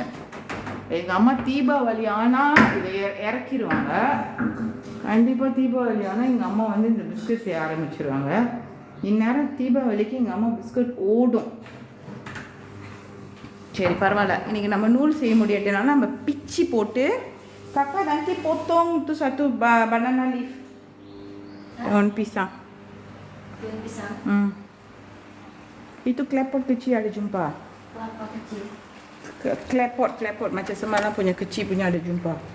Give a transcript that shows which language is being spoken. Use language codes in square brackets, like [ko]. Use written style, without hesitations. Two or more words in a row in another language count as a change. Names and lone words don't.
[ta] எங்கள் அம்மா தீபாவளி ஆனால் இதை இறக்கிடுவாங்க. கண்டிப்பாக தீபாவளி ஆனால் எங்கள் அம்மா வந்து இந்த பிஸ்கட் செய்ய ஆரம்பிச்சிருவாங்க. இந்நேரம் தீபாவளிக்கு எங்கள் அம்மா பிஸ்கட் ஓடும். சரி பரவாயில்ல. இன்றைக்கி நம்ம நூல் செய்ய முடியாட்டினாலும் நம்ம பிச்சு போட்டு [ms] kakak nanti potong tu satu [en] banana leaf. [ms] Daun pisang. Itu klepot kecil ada jumpa. Apa kecil? Klepot macam semalam punya kecil punya ada jumpa.